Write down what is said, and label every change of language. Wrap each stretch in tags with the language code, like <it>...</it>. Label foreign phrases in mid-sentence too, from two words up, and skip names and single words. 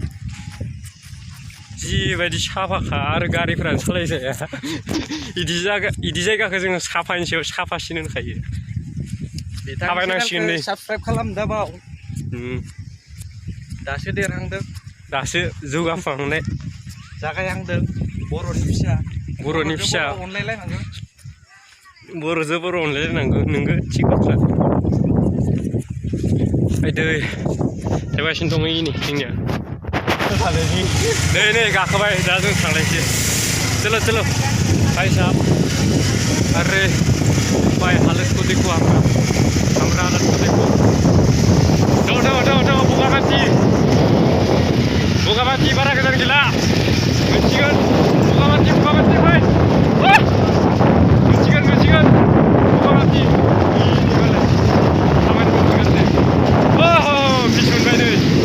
<brx>जिबायदि साफाखा आरो गारिफोरानो सालायजाया इदि जायगाखौ जोङो साफानि सायाव साफासिन होनखायो थाबायनांसिगोन नै साबस्क्राइब खालाम दाबाव दासो देरहांदों दासो जौगाखांनाय जागायहांदों बर'नि फिसा अनलायलायनांगोन बर'जों बर' अनलायलायनांगौ नोंगो थिग बाथ्रा दै थायगासिनो दङ इनि जोंनिया नै गाखोबाय दा जों थांलायसै</brx> <hi>चलो भाई साहब अरे भाई हालत को देखो हमरा हालत को देखो</hi> <brx>दो बगामाथि बारा गोजान गैला मोनसिगोन बगामाथि भाई मोनसिगोन बगामाथि खामानि मोनसिगोन बिस मोनबाय नै</brx>